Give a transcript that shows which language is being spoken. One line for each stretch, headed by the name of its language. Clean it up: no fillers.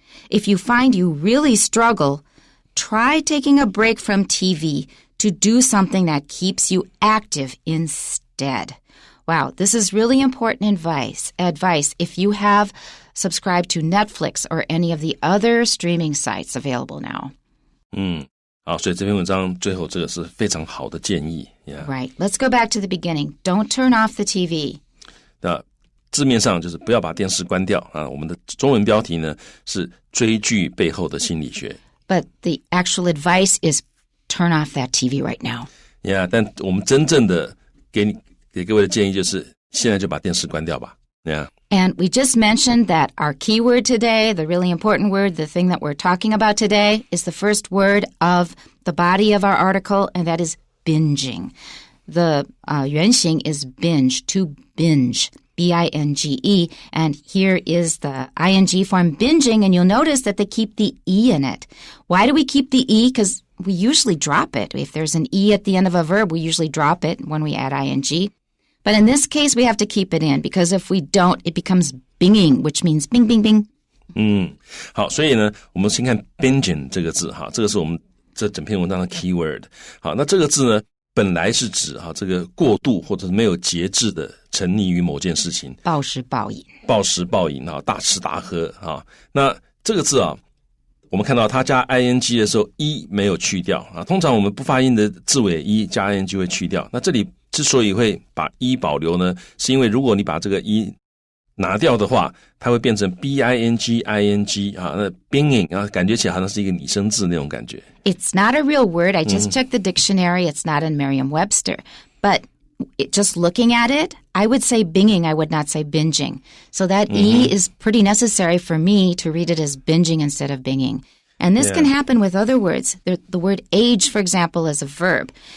English: If you find you really struggle, try taking a break from TV to do something that keeps you active instead. Wow, this is really important advice if you have subscribe to Netflix or any of the other streaming sites available now.
Chinese: 好，所以这篇文章最后这个是非常好的建议。
English: Yeah. Right. Let's go back to the beginning. Don't turn off the TV.
Chinese: 那字面上就是不要把电视关掉啊。我们的中文标题呢是追剧背后的心理学。
English: But the actual advice is turn off that TV right now.
Chinese: Yeah, 但我们真正的给各位的建议就是现在就把电视关掉吧。
English: Yeah.And we just mentioned that our keyword today, the really important word, the thing that we're talking about today, is the first word of the body of our article, and that is binging. The 原型 is binge, to binge, B-I-N-G-E, and here is the ing form binging, and you'll notice that they keep the E in it. Why do we keep the E? Because we usually drop it. If there's an E at the end of a verb, we usually drop it when we add ing.But in this case, we have to keep it in, because if we don't, it becomes binging, which means bing, bing, bing.
Chinese: 好，所以呢，我们先看 binging 这个字哈，这个是我们这整篇文章的 keyword。好，那这个字呢，本来是指这个过度或者是没有节制的沉溺于某件事情，暴食暴饮，大吃大喝啊。那这个字我们看到它加 ing 的时候 e 没有去掉啊。通常我们不发音的字尾 e 加 ing 会去掉，那这里之所以会把 e 保留呢，是因为如果你把这个 e 拿掉的话，它会变成 bing 啊，那 binging 啊，感觉起来好像是一个拟声字那种感觉。
English: It's not a real word. I just checked the dictionary. It's not in Merriam-Webster. But just looking at it, I would say binging. I would not say binging. So that E is pretty necessary for me to read it as binging instead of binging. And this can happen with other words. The word age, for example, is a verb.